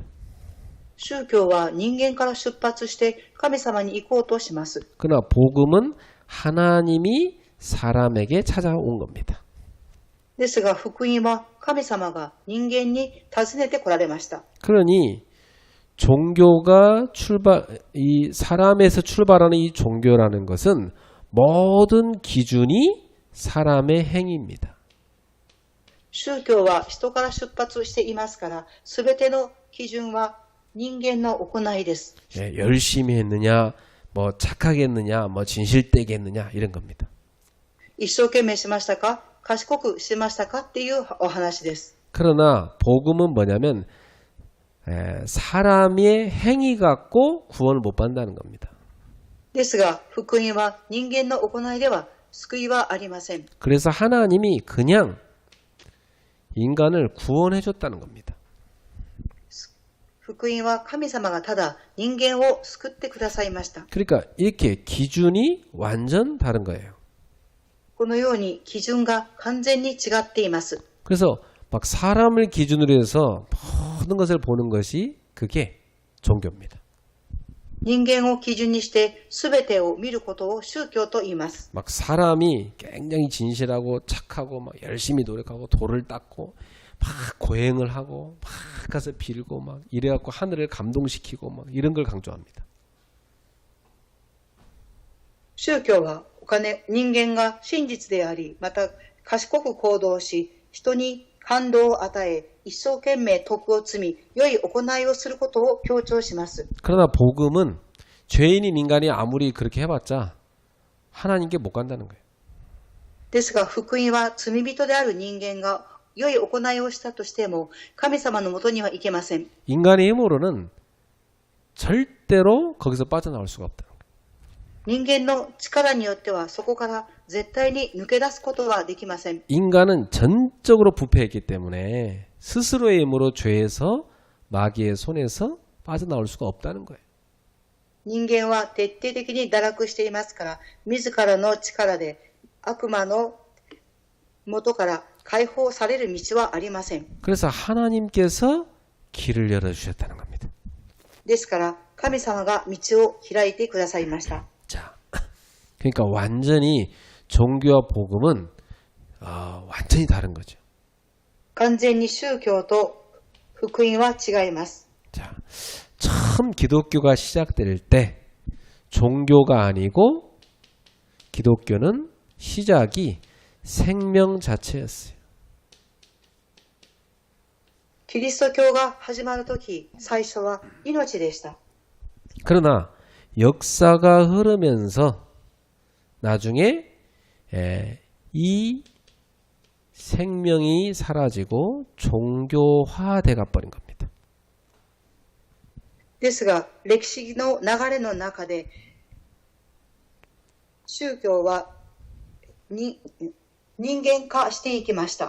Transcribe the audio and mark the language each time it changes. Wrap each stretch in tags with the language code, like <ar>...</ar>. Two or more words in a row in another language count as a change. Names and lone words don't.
<ja>宗教は人間から出発して神様に行こうとします。</ja> <ko>그러나 복음은 하나님이 사람에게 찾아온 겁니다.</ko> <ja>ですが、福音は神様が人間に訪ねて来られました。</ja> <ko>그러니 종교가 이 사람에서 출발하는 이 종교라는 것은 모든 기준이 사람의 행위입니다.</ko> <ja>宗教は人から出発していますから、すべての基準は人間の行いです。</ja> <ko>예, 열심히 했느냐, 뭐 착하게 했느냐, 뭐 진실되게 했느냐 이런 겁니다.</ko> <ja>一生懸命しましたか、賢くしましたかっていうお話です。</ja> <ko>그러나 복음은 뭐냐면 사람의 행위 갖고 구원을 못 받는다는 겁니다.</ko> <ja>ですが、福音は人間の行いでは救いはありません。</ja> <ko>그래서 하나님이 그냥 인간을 구원해 줬다는 겁니다.</ko> <ja>福音は神様がただ人間を救ってくださいました。</ja> <ko>그러니까 이렇게 기준이 완전 다른 거예요.</ko> <ja>このように基準が完全に違っています。</ja> <ko>그래서 막 사람을 기준으로 해서 모든 것을 보는 것이 그게 종교입니다.</ko> <ja>人間を基準にして全てを見ることを宗教と言います。</ja> <ko>막 사람이 굉장히 진실하고 착하고 막 열심히 노력하고 돌을 닦고 막 고행을 하고 막 가서 빌고 막 이래갖고 하늘을 감동시키고 막 이런 걸 강조합니다.</ko> <ja>宗教は人間が真実であり、また賢く行動し、人に感動を与え、一生懸命徳を積み、良い行いをすることを強調します。</ja> <ko>그러나 복음은 죄인인 인간이 아무리 그렇게 해봤자 하나님께 못 간다는 거예요.</ko> <ja>ですが、福音は罪人である人間が良い行いをしたとしても、神様のもとには行けません。</ja> <ko>인간의 힘으로는 절대로 거기서 빠져나올 수가 없다.</ko> <ja>人間の力によってはそこから絶対に抜け出すことはできません。</ja> <ko>인간은 전적으로 부패했기 때문에 스스로의 힘으로 죄에서 마귀의 손에서 빠져나올 수가 없다는 거예요.</ko> <ja>人間は徹底的に堕落していますから、自らの力で悪魔の元から解放される道はありません。</ja> <ko>그래서 하나님께서 길을 열어주셨다는 겁니다.</ko> <ja>ですから神様が道を開いてくださいました。</ja> <ko>자, 그러니까 완전히 종교와 복음은 완전히 다른 거죠.</ko> <ja>完全に宗教と福音は違います。</ja> <ko>자, 처음 기독교가 시작될 때 종교가 아니고 기독교는 시작이 생명 자체였어요.</ko> <ja>キリスト教が始まるとき、最初は命でした。</ja> <ko>그러나 역사가 흐르면서 나중에 이 생명이 사라지고 종교화돼가 버린 겁니다.</ko> <ja>ですが、歴史の流れの中で、宗教はに人間化していきました。</ja>